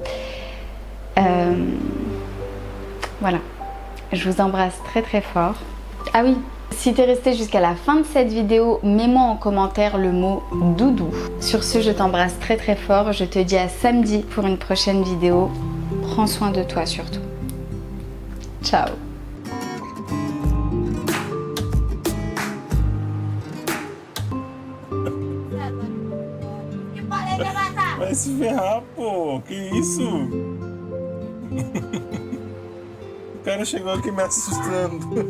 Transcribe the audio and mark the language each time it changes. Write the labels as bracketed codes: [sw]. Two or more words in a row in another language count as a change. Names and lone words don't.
[fr] Voilà, je vous embrasse très très fort. Ah oui, si t'es resté jusqu'à la fin de cette vidéo, mets-moi en commentaire le mot doudou. Sur ce, je t'embrasse très très fort. Je te dis à samedi pour une prochaine vidéo. Prends soin de toi surtout. Ciao. [pt] Vai se ferrar, pô. Que isso? O cara chegou aqui me assustando.